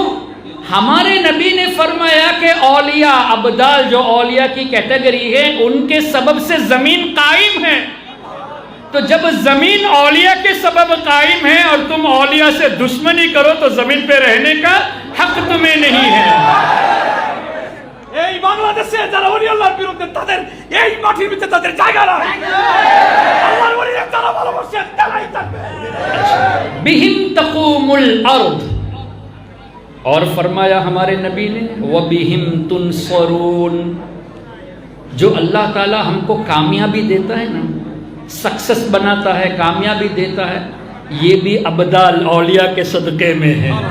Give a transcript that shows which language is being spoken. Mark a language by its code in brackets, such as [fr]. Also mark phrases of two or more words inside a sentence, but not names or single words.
[ur] ہمارے نبی نے فرمایا کہ اولیاء ابدال، جو اولیاء کی کیٹیگری ہے، ان کے سبب سے زمین قائم ہے۔ تو جب زمین اولیاء کے سبب قائم ہے اور تم اولیاء سے دشمنی کرو تو زمین پہ رہنے کا حق تمہیں نہیں ہے۔ [bn] এই বাংলাদেশে যারা ওলি আল্লাহর বিরুদ্ধে, তাদের এই মাটির ভিতরে তাদের জায়গা নাই। আল্লাহর ওলিরা যারা ভালোবাসে তারাই থাকবে। [ar] بہم تقوم الارض، [ur] اور فرمایا ہمارے نبی نے [ar] وَبِهِمْ تُنْصَرُونَ، [ur] جو اللہ تعالی ہم کو کامیابی دیتا ہے نا، سکسس بناتا ہے، کامیابی دیتا ہے، یہ بھی ابدال اولیاء کے صدقے میں ہے۔